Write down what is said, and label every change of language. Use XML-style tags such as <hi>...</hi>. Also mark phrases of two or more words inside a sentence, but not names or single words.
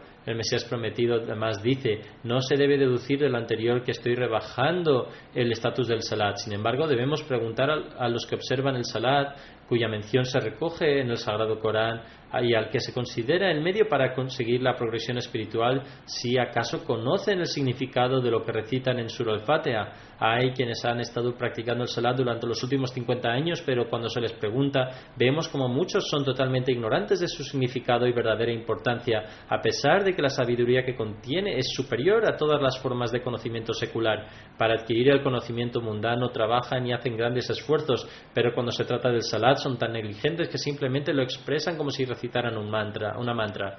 <es>El Mesías prometido además dice: no se debe deducir de lo anterior que estoy rebajando el estatus del salat. Sin embargo, debemos preguntar a los que observan el salat, cuya mención se recoge en el Sagrado Corán, y al que se considera el medio para conseguir la progresión espiritual, si acaso conocen el significado de lo que recitan en Surah al-Fatiha. Hay quienes han estado practicando el salat durante los últimos 50 años, pero cuando se les pregunta, vemos como muchos son totalmente ignorantes de su significado y verdadera importancia, a pesar de que la sabiduría que contiene es superior a todas las formas de conocimiento secular. Para adquirir el conocimiento mundano trabajan y hacen grandes esfuerzos, pero cuando se trata del salat son tan negligentes que simplemente lo expresan como si recitaran una mantra.</es>